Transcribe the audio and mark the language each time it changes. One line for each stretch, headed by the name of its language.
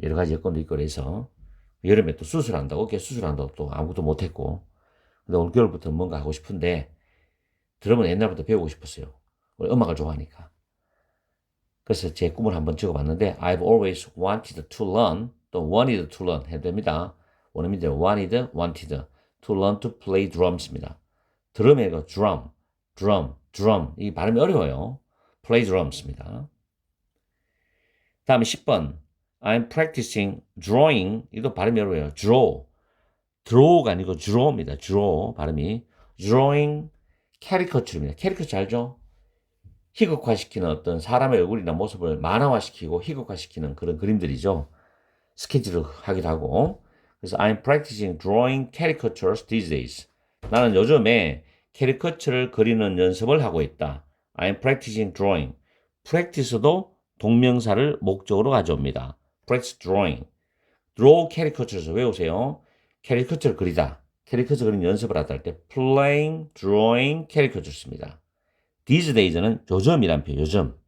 Korean: 여러 가지 여건도 있고 그래서. 여름에 또 수술한다고, 어깨 수술한다고 또 아무것도 못했고. 근데 올 겨울부터 뭔가 하고 싶은데, 드럼은 옛날부터 배우고 싶었어요. 음악을 좋아하니까. 그래서 제 꿈을 한번 적어봤는데
English: I've always wanted to learn,
Korean: 또 wanted to learn 해도 됩니다.
English: 원어민들 wanted to learn to play drums입니다.
Korean: 드럼의 그 drum 이 발음이 어려워요. play drums입니다. 다음에 10번
English: I'm practicing drawing,
Korean: 이거 발음이 어려워요. draw가 아니고 draw입니다. draw 발음이 drawing caricature입니다. caricature 알죠? 희극화시키는 어떤 사람의 얼굴이나 모습을 만화화시키고 희극화시키는 그런 그림들이죠. 스케치를 하기도 하고.
English: 그래서 I'm practicing drawing caricatures these days.
Korean: 나는 요즘에 캐리커처를 그리는 연습을 하고 있다.
English: I'm practicing drawing.
Korean: practice도 동명사를 목적으로 가져옵니다.
English: practice drawing. draw caricatures 외우세요.
Korean: 캐리커처를 그리다. 캐리커처 그리는 연습을 하다 할 때
English: playing, drawing caricatures
Korean: 입니다. these days는 요즘이란 표현, 요즘.